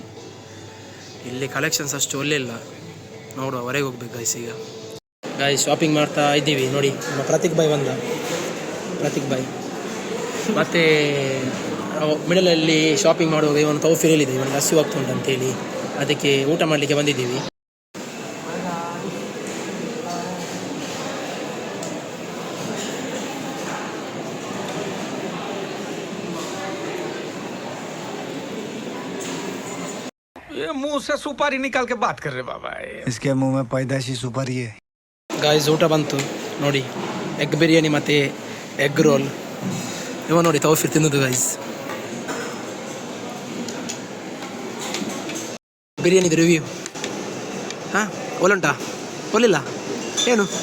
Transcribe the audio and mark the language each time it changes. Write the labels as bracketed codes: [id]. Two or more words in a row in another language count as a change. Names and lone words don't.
[kn] ಇಲ್ಲಿ ಕಲೆಕ್ಷನ್ಸ್ ಅಷ್ಟು ಒಳ್ಳೆ ಇಲ್ಲ, ನೋಡುವ ಹೊರಗೆ ಹೋಗ್ಬೇಕು ಗೈಸ್. ಈಗ ಗೈಸ್ ಶಾಪಿಂಗ್ ಮಾಡ್ತಾ ಇದ್ದೀವಿ ನೋಡಿ. ನಮ್ಮ ಪ್ರತೀಕ್ ಬಾಯ್ ಬಂದ, ಪ್ರತೀಕ್ ಬಾಯ್. ಮತ್ತು ಮಿಡಲಲ್ಲಿ ಶಾಪಿಂಗ್ ಮಾಡುವಾಗ ಇವನು ತೌಫೀರ್ ಹೇಳಿದೆ, ಇವನು ಹಸಿವು ಆಗ್ತುಂಟು ಅಂತೇಳಿ, ಅದಕ್ಕೆ ಊಟ ಮಾಡಲಿಕ್ಕೆ ಬಂದಿದ್ದೀವಿ. [hi] ये मुंह से सुपारी निकाल के बात कर रहे बाबा, इसके मुंह में पैदाशी सुपारी है. [kn] ಗಾಯ್ಸ್ ಊಟ ಬಂತು ನೋಡಿ, ಎಗ್ ಬಿರಿಯಾನಿ ಮತ್ತು ಎಗ್ ರೋಲ್. ಇವ ನೋಡಿ ತೌಫೀರ್ ತಿನ್ನೋದು ಗೈಸ್. ಬಿರಿಯಾನಿದು ರಿವ್ಯೂ ಹಾಂ ಒಳ್ಳುಂಟಾ? ಒಳ್ಳಿಲ್ಲ ಏನು?